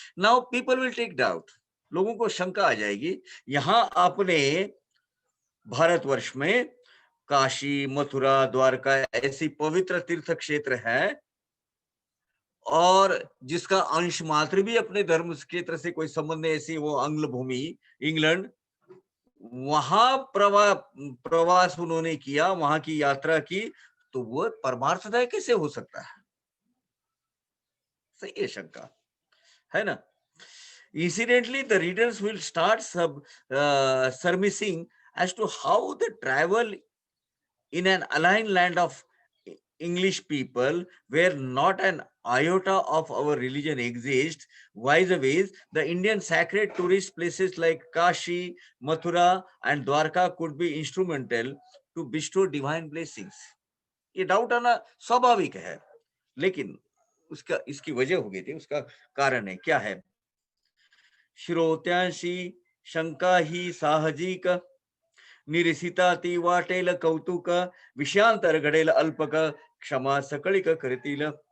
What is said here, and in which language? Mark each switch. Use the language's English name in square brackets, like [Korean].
[English] now people will take doubt, [Hindi] लोगों को शंका आ जाएगी, यहाँ आपने भारतवर्ष में काशी, मथुरा, द्वारका ऐसी पवित्र तीर्थ क्षेत्र है, और जिसका अंश मात्र भी अपने धर्म क्षेत्र से कोई संबंध नहीं, ऐसी वो आंग्ल भूमि इंग्लैंड, वहां प्रवास उन्होंने किया, वहां की यात्रा की, तो वो परमार्थदाय कैसे हो सकता है? सही है शंका, है ना? [English] Incidentally, the readers will start surmising as to how the travel in an aligned land of English people, where not an iota of our religion exists, wise ways, the Indian sacred tourist places like Kashi, Mathura and Dwarka could be instrumental to bestow divine blessings. [Hindi] ये doubt आना स्वाभाविक है, लेकिन उसका इसकी वजह हो गई थी, उसका कारण है क्या है? [Marathi] श्रोत्यांशी शंका ही साहजिक, निरसिता ती वाटेल कौतुक, विषयांतर घडेल अल्पक, क्षमा सकलिक करतील।